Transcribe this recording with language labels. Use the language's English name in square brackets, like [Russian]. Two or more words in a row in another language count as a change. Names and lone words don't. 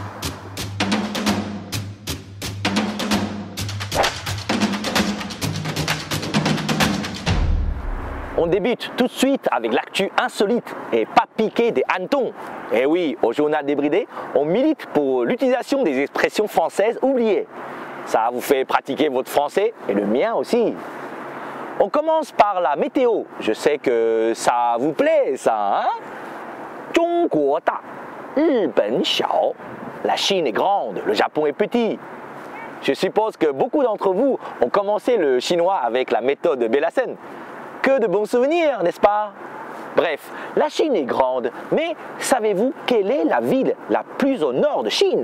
[French] On débute tout de suite avec l'actu insolite et pas piqué des hannetons. Et oui, au journal débridé, on milite pour l'utilisation des expressions françaises oubliées. Ça vous fait pratiquer votre français et le mien aussi. On commence par la météo. Je sais que ça vous plaît, ça, hein? [Chinese] 中国大, 日本小. [French] La Chine est grande, le Japon est petit. Je suppose que beaucoup d'entre vous ont commencé le chinois avec la méthode Bélassène. Que de bons souvenirs, n'est-ce pas? Bref, la Chine est grande, mais savez-vous quelle est la ville la plus au nord de Chine?